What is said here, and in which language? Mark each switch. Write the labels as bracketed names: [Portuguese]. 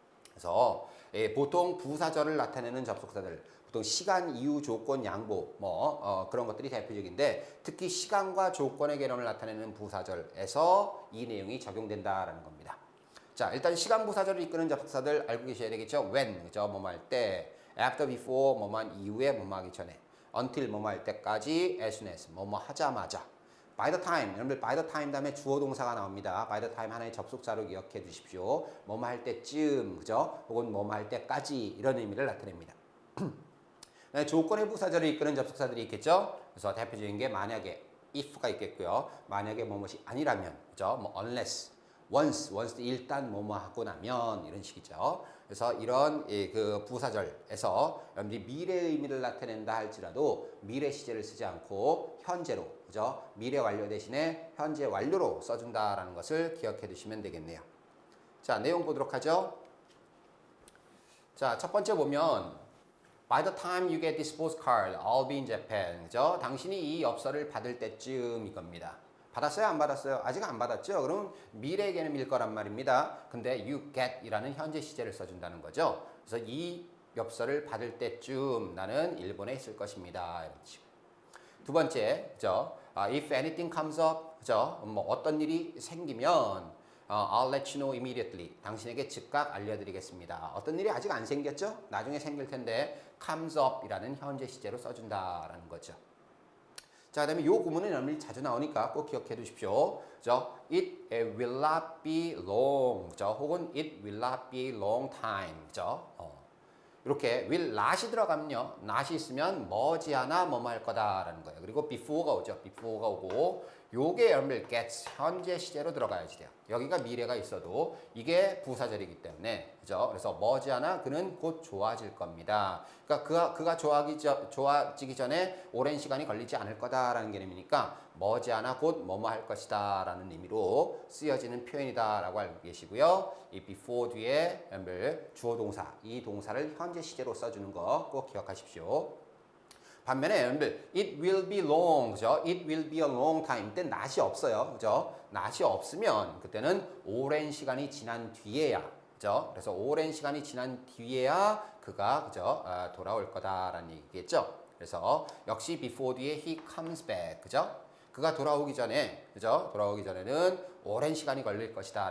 [Korean] 그래서 보통 부사절을 나타내는 접속사들, 보통 시간, 이유, 조건, 양보 그런 것들이 대표적인데 특히 시간과 조건의 개념을 나타내는 부사절에서 이 내용이 적용된다라는 겁니다. 자, 일단 시간 부사절을 이끄는 접속사들 알고 계셔야 되겠죠? when, 그죠? 뭐뭐 할 때, after, before, 뭐뭐 한 이후에, 뭐뭐 하기 전에, until, 뭐뭐 할 때까지, as soon as, 뭐뭐 하자마자. by the time, 여러분들 by the time 다음에 주어 동사가 나옵니다. by the time 하나의 접속사로 기억해 주십시오. 뭐뭐 할 때쯤, 그죠? 혹은 뭐뭐 할 때까지 이런 의미를 나타냅니다. 조건의 부사절을 이끄는 접속사들이 있겠죠? 그래서 대표적인 게 만약에 if가 있겠고요. 만약에 뭐뭇이 아니라면, 그죠? 뭐 unless, once 일단 뭐뭐 하고 나면 이런 식이죠. 그래서 이런 그 부사절에서 여러분들이 미래의 의미를 나타낸다 할지라도 미래 시제를 쓰지 않고 현재로, 그죠? 미래 완료 대신에 현재 완료로 써준다라는 것을 기억해 두시면 되겠네요. 자, 내용 보도록 하죠. 자, 첫 번째 보면 [English] By the time you get this postcard, I'll be in Japan. [Korean] 그죠? 당신이 이 엽서를 받을 때쯤 이겁니다. 받았어요? 안 받았어요? 아직 안 받았죠? 그럼 미래 개념일 거란 말입니다. 근데 you get이라는 현재 시제를 써준다는 거죠. 그래서 이 엽서를 받을 때쯤 나는 일본에 있을 것입니다. 이런 식으로. 두 번째, 그죠? [English] If anything comes up, [Korean] 그죠? 뭐 어떤 일이 생기면 [English] I'll let you know immediately. [Korean] 당신에게 즉각 알려드리겠습니다. 어떤 일이 아직 안 생겼죠? 나중에 생길 텐데 comes up이라는 현재 시제로 써준다라는 거죠. 자, 그다음에 이 구문은 여러분이 자주 나오니까 꼭 기억해 두십시오. 그죠? [English] It will not be long. 그죠? [Korean] 혹은 [English] it will not be long time. [Korean] 그죠? 이렇게 will not이 들어가면요. not이 있으면 머지않아 뭐뭐 할 거다라는 거예요. 그리고 before가 오죠. before가 오고 요게 여러분들 gets 현재 시제로 들어가야지 돼요. 여기가 미래가 있어도 이게 부사절이기 때문에 그죠? 그래서 머지않아 그는 곧 좋아질 겁니다. 그러니까 그가 좋아지기 전에 오랜 시간이 걸리지 않을 거다라는 개념이니까 머지않아 곧 뭐뭐 할 것이다라는 의미로 쓰여지는 표현이다라고 알고 계시고요. 이 before 뒤에 여러분들 주어 동사 이 동사를 현재 시제로 써주는 거 꼭 기억하십시오. 반면에 여러분들 [English] it will be long, [Korean] 그죠? [English] It will be a long time. [Korean] 이때 not이 없어요, 그죠? not이 없으면 그때는 오랜 시간이 지난 뒤에야, 그죠? 그래서 오랜 시간이 지난 뒤에야 그가 그죠? 돌아올 거다라는 얘기겠죠? 그래서 역시 before 뒤에 [English] he comes back, [Korean] 그죠? 그가 돌아오기 전에, 그죠? 돌아오기 전에는 오랜 시간이 걸릴 것이다.